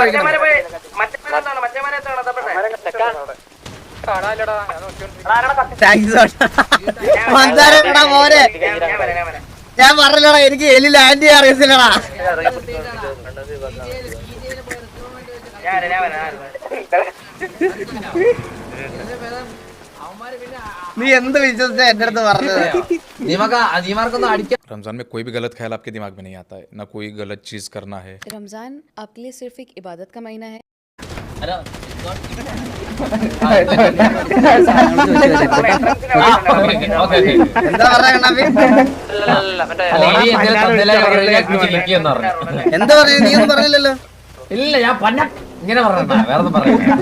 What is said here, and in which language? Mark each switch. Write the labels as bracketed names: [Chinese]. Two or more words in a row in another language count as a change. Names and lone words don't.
[Malayalam] മോനെ ഞാൻ പറഞ്ഞല്ലടാ, എനിക്ക് എലി ലാൻഡ് ചെയ്യാൻ അറിയത്തില്ലടാ. നീ എന്ത് വിശ്വസിച്ച എന്റെ അടുത്ത് പറഞ്ഞത്? [Hindi] रमजान में कोई भी गलत ख्याल आपके दिमाग में नहीं आता है, ना कोई गलत चीज करना है। रमजान आपके लिए सिर्फ एक इबादत का महीना है। [Malayalam] എന്താ പറയാ കണ്ണാപ്പി? എന്താ പറഞ്ഞു? നീ ഒന്നും പറഞ്ഞില്ലല്ലോ. ഇല്ല ഞാൻ ഇങ്ങനെ പറഞ്ഞ വേറെ പറയാ